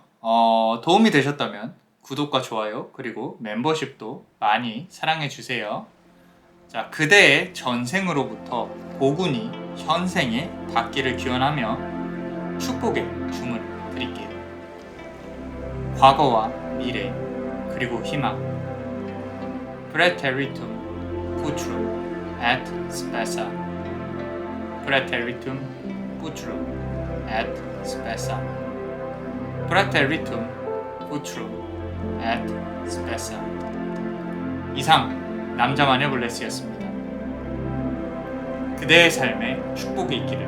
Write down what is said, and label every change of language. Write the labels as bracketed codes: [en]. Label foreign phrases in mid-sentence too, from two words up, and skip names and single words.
[ko] 도움이 되셨다면 구독과 좋아요 그리고 멤버십도 많이 사랑해주세요. 자, 그대의 전생으로부터 복운이 현생에 닿기를 기원하며 축복의 주문을 드릴게요. 과거와 미래 그리고 희망 [la] Praeteritum Putrum et Spessa Praeteritum Putrum et Spessa Praeteritum Putrum et Spessa. [ko] 이상 남자만의 블레스였습니다. 그대의 삶에 축복이 있기를.